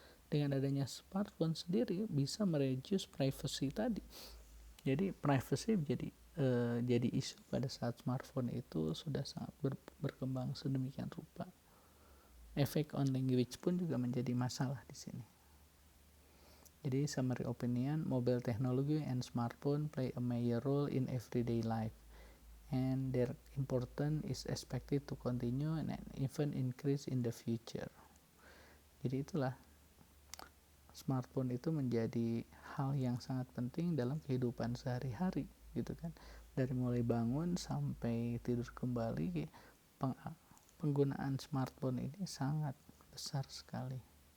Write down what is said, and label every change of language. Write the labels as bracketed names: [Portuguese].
[Indonesian] Dengan adanya smartphone sendiri bisa mereduce privacy tadi. Jadi privacy jadi isu pada saat smartphone itu sudah sangat berkembang sedemikian rupa. Efek on language pun juga menjadi masalah di sini. Jadi [English] summary opinion, mobile technology and smartphone play a major role in everyday life, and their importance is expected to continue and even increase in the future. [Indonesian] Jadi itulah, smartphone itu menjadi hal yang sangat penting dalam kehidupan sehari-hari gitu kan. Dari mulai bangun sampai tidur kembali, penggunaan smartphone ini sangat besar sekali.